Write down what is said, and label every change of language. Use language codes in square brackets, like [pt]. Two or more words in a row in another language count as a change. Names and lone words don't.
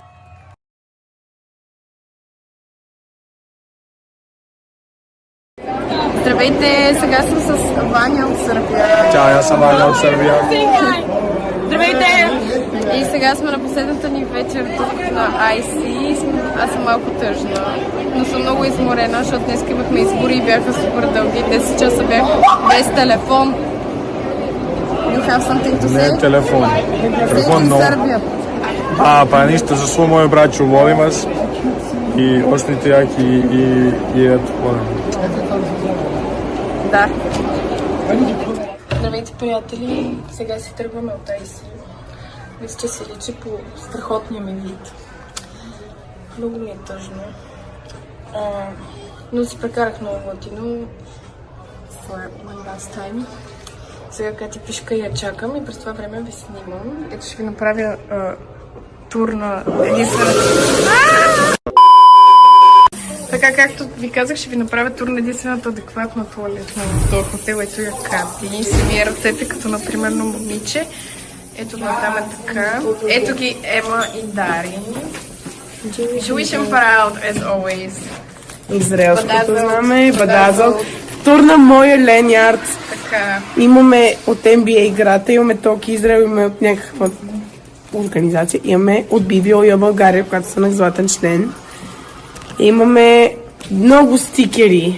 [bg] Здравейте, сега съм с Ваня от Сърбия. Чао, аз съм Ваня от Сърбия. Здравейте! И сега сме на последната ни вечер тук на IC. Аз съм малко тъжна, но съм много изморена, защото днес имахме избори и бяха супер дълги. 10 часа бях без телефон. [en] You have something to say? [bg] Не телефон. Телефон много. Сърбия. [sr] Па нищо, за свој мој браќу волим вас и останете јаки и ето, [bg] Да. Здравейте, приятели! Сега си тръгваме от IC. Мисля, че се личи по страхотния ми вид. Много ми е тъжно. Но си прекарах много готино. [en] For one last time. [bg] Сега Кати пишка и я чакам и през това време ви снимам. Ето ще ви направя тур на единствената... Така както ви казах, ще ви направя тур на единствената адекватна туалетна в този хотел. Ето я Кати. Семи ръцете, като например момиче. Ето го там е така. Ето ги Ема и Дарин. [en] Jewish and proud as always. [bg] Израелското знаме, Бадазъл. Тур на моя Ленярд. Така. Имаме от NBA играта, имаме Токи Израел, имаме от някаква организация, имаме от BBO България, която съм златен член. Имаме много стикери.